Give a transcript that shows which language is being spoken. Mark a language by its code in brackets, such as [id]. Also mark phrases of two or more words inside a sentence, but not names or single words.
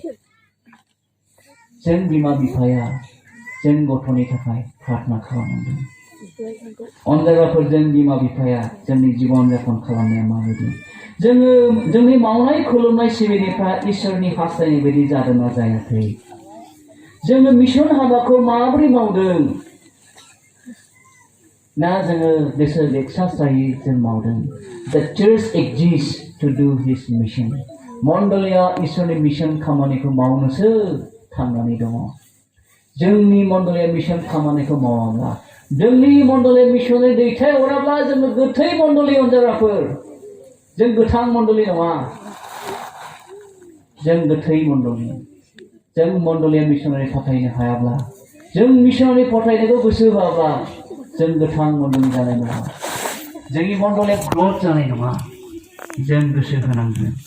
[brx] जों बिमा बिफाया जों गथ'नि थाखाय प्रार्थना खालामनांगोन अनजाग्राफोरजों बिमा बिफाया जोंनि जीवन यापन खालामनाया माबायदि जोङो जोंनि मावनाय खुलुमनाय सिबिनायफ्रा इसोरनि हास्थायनाय बायदि जादोंना जायाखै जोङो मिशन हाबाखौ माबोरै मावदों ना जोङो बिसोर एक्सारसाइज जों मावदों [en] the church exists to do his mission [brx] मण्डलिया इसोरनि मिशन खामानिखौ मावनोसो थांनानै दङ जोंनि मण्डलिया मिशन खामानिखौ मावाब्ला जोंनि मण्डलिया मिशनै दैथायहराब्ला जोङो गोथै मण्डलि अनजाग्राफोर जों गोथां मण्डलि नङा जों गोथै मण्डलि जों मण्डलिया मिशनारि फाथायनो हायाब्ला जों मिशनारि फाथायनायखौ गोसो होआब्ला जों गोथां मण्डलि जानाय नङा जोंनि मण्डलिया ग्रथ जानाय नङा जों गोसो होनांगोन